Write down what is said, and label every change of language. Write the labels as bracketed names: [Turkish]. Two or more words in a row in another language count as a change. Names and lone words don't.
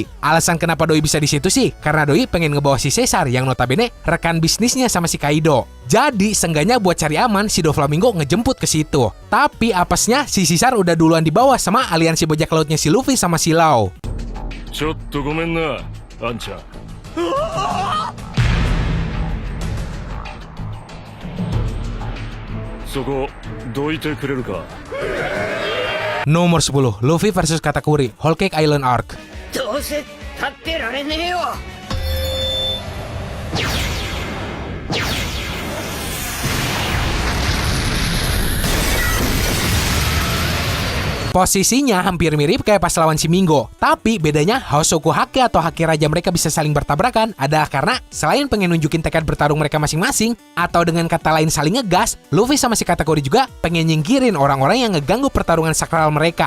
[Indonesian] Alasan kenapa Doi bisa di situ sih karena Doi pengen ngebawa si Caesar yang notabene rekan bisnisnya sama si Kaido. Jadi seenggaknya buat cari aman si Doflamingo ngejemput ke situ. Tapi apesnya si Caesar udah duluan dibawa sama aliansi bajak lautnya si Luffy sama si Lau. [Japanese] ちょっとごめんなあんちゃん。そこどいてくれるか。 [Indonesian] Nomor 10, Luffy versus Katakuri, Whole Cake Island Arc. [Japanese] どうせ立ってられねえよ。 [Indonesian] Posisinya hampir mirip kayak pas lawan si Mingo, tapi bedanya Hosoku Haki atau haki raja mereka bisa saling bertabrakan adalah karena selain pengen nunjukin tekad bertarung mereka masing-masing, atau dengan kata lain saling ngegas, Luffy sama si Katakuri juga pengen nyingkirin orang-orang yang ngeganggu pertarungan sakral mereka.